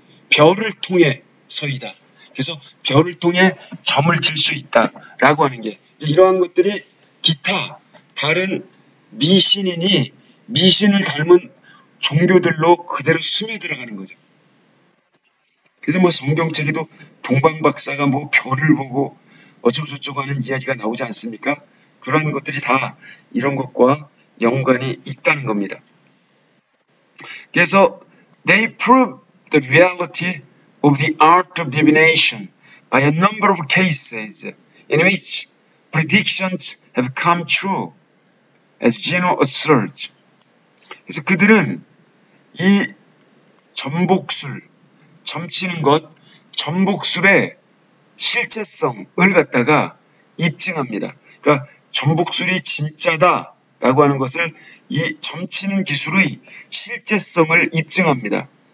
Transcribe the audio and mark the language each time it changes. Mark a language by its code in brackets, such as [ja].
[ko] 별을 통해 서이다. 그래서 별을 통해 점을 칠 수 있다라고 하는 게 이러한 것들이 기타 다른 미신인이 미신을 닮은 종교들로 그대로 스며들어가는 거죠. 그래서 뭐 성경책에도 동방박사가 뭐 별을 보고 어쩌고저쩌고 하는 이야기가 나오지 않습니까? 그런 것들이 다 이런 것과 연관이 있다는 겁니다. 그래서 [en] they prove the reality of the art of divination by a number of cases in which predictions have come true, as Gino asserts. [ko] 그래서 그들은 이 점복술, 점치는 것, 점복술의 실제성을 갖다가 입증합니다. 그러니까 점복술이 진짜다라고 하는 것을 이 점치는 기술의 실제성을 입증합니다.